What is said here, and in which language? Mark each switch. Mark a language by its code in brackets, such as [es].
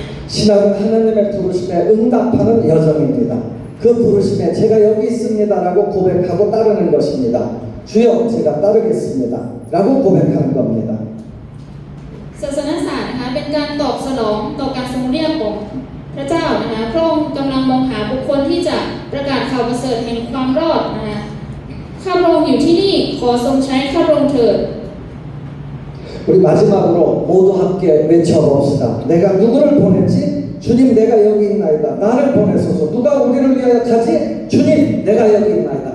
[ko] 신앙은 하나님의 부르심에 응답하는 여정입니다. 그 부르심에 제가 여기 있습니다라고 고백하고 따르는 것입니다. 주여 제가 따르겠습니다 라고 고백하는 겁니다. [th] ศาสนศาสตร์นะคะเป็นการตอบสนองต่อการทรงเรียกของพระเจ้านะคะพระองค์กำลังมองหาบุคคลที่จะประกาศข่าวประเสริฐแห่งความรอดนะคะข้าพระองค์อยู่ที่นี่ขอทรงใช้ข้าพระองค์เถิด [ko] 우리 마지막으로 모두 함께 외쳐봅시다. 내가 누구를 보냈지? 주님 내가 여기 있나이다. 나를 보내소서. 누가 우리를 위하여 가지? 주님 내가 여기 있나이다.